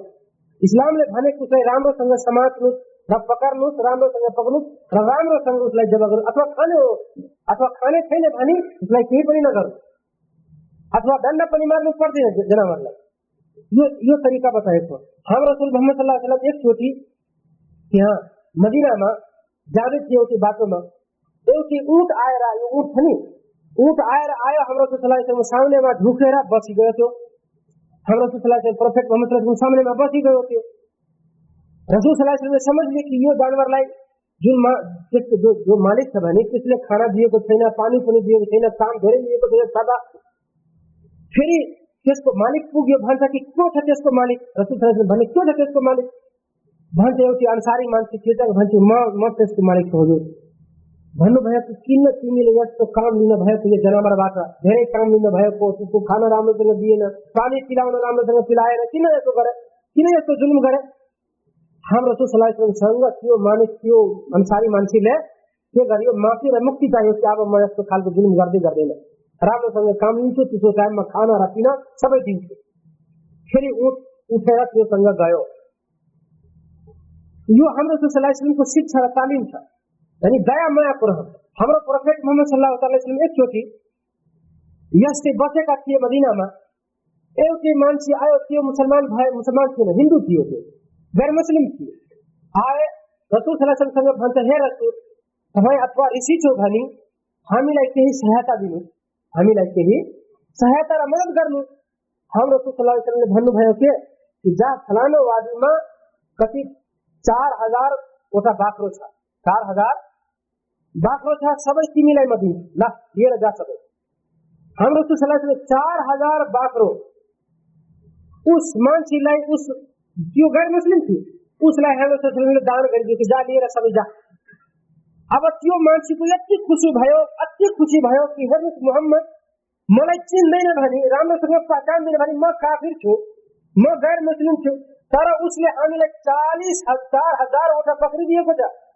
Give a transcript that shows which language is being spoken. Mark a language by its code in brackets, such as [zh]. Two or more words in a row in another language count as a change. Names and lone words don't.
[ne] इस्लामले भनेको उसलाई राम्रोसँग समात्नुहोस् र पकड्नुहोस्, राम्रोसँग पक्नुहोस् र राम्रोसँग उसलाई जब गर्नु, अथवा खाने हो अथवा खाने छैन भने उसलाई केही पनि नगर्नु, अथवा दण्ड पनि मार्नु पर्दैन जनावरलाई। यो तरिका बताएको। हम रसूल मोहम्मद [ar] صلى الله عليه وسلم [ne] एकचोटि यहाँ मदीनामा जाँदै थियो, एउटी बाटोमा एउटी ऊँट आएर, यो ऊँट छ नि, ऊँट आएर आयो हाम्रो रसूल [ar] صلى الله عليه وسلم [ne] सामनेमा झुकेर बसी गयो थियो। हाम्रो रसूल [ar] صلى الله عليه وسلم [ne] प्रोफेट मोहम्मद [ar] صلى الله عليه وسلم [ne] सामनेमा बसी गयो थियो। रसूल [ar] صلى الله عليه وسلم [ne] समझले कि यो जानवरलाई जो मालिक छ भने त्यसले खाना दिएको छैन, पानी पनि दिएको छैन, काम धेरै लिएको छैन, सदा फेरि त्यसको मालिक पुग्यो, भन्छ कि को छ त्यसको मालिक। रसूल [ar] صلى الله عليه وسلم [ne] भने के छ त्यसको मालिक, भन्छ एउटी अन्सारी मान्छे थियो, भन्छ म त्यसको मालिक हो। भन्नुभयो कि किन तिमीले यस्तो काम लिन भएको, यो जनावरबाट धेरै काम लिन भएको, त्यसको खाना राम्रोसँग दिएन, पानी पिलाउन राम्रोसँग पिलाएर किन यस्तो गरे, किन यस्तो जुल्म गरे। हाम्रो रसूल [ar] صلى الله عليه وسلم [ne] त्यो मानिस, त्यो अन्सारी मान्छेले के गर्यो, माफी र मुक्ति चाहियो कि अब म यस्तो खालको जुल्म गर्दैन, राम्रोसँग काम लिन्छु, त्यसको टाइममा खाना र पिना सबै दिन्छु। फेरि उठेर त्योसँग गयो। यो हाम्रो रसूल [ar] صلى الله عليه وسلم [ne] शिक्षा र तालिम छ, यानी दया मायाको रहम। हाम्रो प्रोफेट मोहम्मद [ar] صلى الله عليه وسلم [ne] एकचोटि यस्तै बसेका थिए मदीनामा, एउटी मान्छे आयो, त्यो मुसलमान थिएन, हिन्दू थियो, त्यो गैर मुस्लिम थियो। आए रसूल [ar] صلى الله عليه وسلم [ne] भन्छ, हे रसूल, तपाईँ अथवा ऋषि छौ भने हामीलाई केही सहायता दिनु, हामीलाई केही सहायता र मद्दत गर्नु। हाम्रो रसूल [ar] صلى الله عليه وسلم [ne] भन्नुभयो कि जा फलानो वादीमा कति 4000 वटा बाख्रो छ, 4000 बाख्रो छ, सबै तिमीलाई म दिन्छु, ल लिएर जा सबै। हाम्रो रसूल [ar] صلى الله عليه وسلم [ne] 4000 बाख्रो उस मान्छेलाई, उस त्यो गैर मुस्लिम थियो, उसलाई हाम्रो रसूल [ar] صلى الله عليه وسلم [ne] दान गरिदियो कि जा लिएर सबै जा। अब त्यो मान्छेको यति खुसी भयो कि हेर्नुहोस् मोहम्मद मलाई चिन्दैन भने, राम्रोसँग पहचान्दैन भने म काफिर छु, म गैर मुस्लिम छु, तर उसले हामीलाई 40,000 वटा पक्रिदिएको छ।